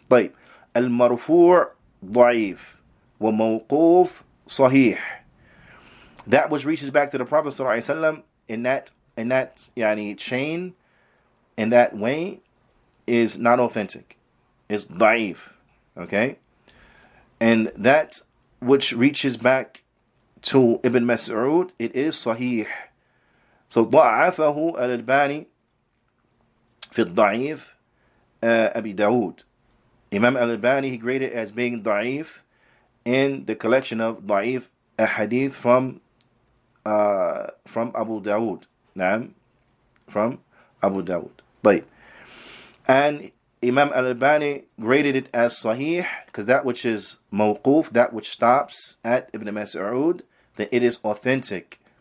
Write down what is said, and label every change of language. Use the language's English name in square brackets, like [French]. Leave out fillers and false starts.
[Arabic] طيب, al-marfu' ضعيف وموقوف صحيح. [English] That which reaches back to the Prophet sallallahu alaihi wasallam in that yani chain, in that way, is not authentic. It's ضعيف. Okay? And that which reaches back to Ibn Mas'ud, it is sahih. So [Arabic] ضعفه الألباني في الضعيف أبي داود. [English] Imam al-Albani, he graded as being da'if in the collection of da'if ahadith from Abu Dawood. Naam, from Abu Dawood. Right. And Imam al-Albani graded it as sahih, because that which is mawquf, that which stops at Ibn Mas'ud, then it is authentic.